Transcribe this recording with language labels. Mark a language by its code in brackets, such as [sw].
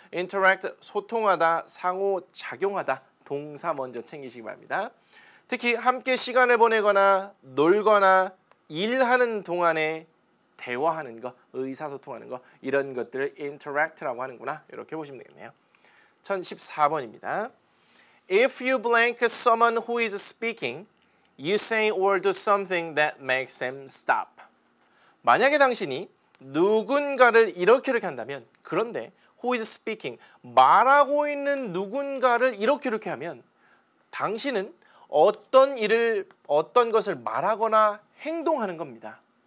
[ko] interact 소통하다, 상호작용하다. 동사 먼저 챙기시기 바랍니다. 특히 함께 시간을 보내거나 놀거나 일하는 동안에 대화하는 거, 의사소통하는 거 이런 것들을 interact라고 하는구나. 이렇게 보시면 되겠네요. 1014번입니다. [en] If you blank someone who is speaking, you say or do something that makes them stop. [ko] 만약에 당신이 누군가를 이렇게 한다면, 그런데 [en] who is speaking, [ko] 말하고 있는 누군가를 이렇게 하면 당신은 어떤 것을 말하거나 행동하는 겁니다.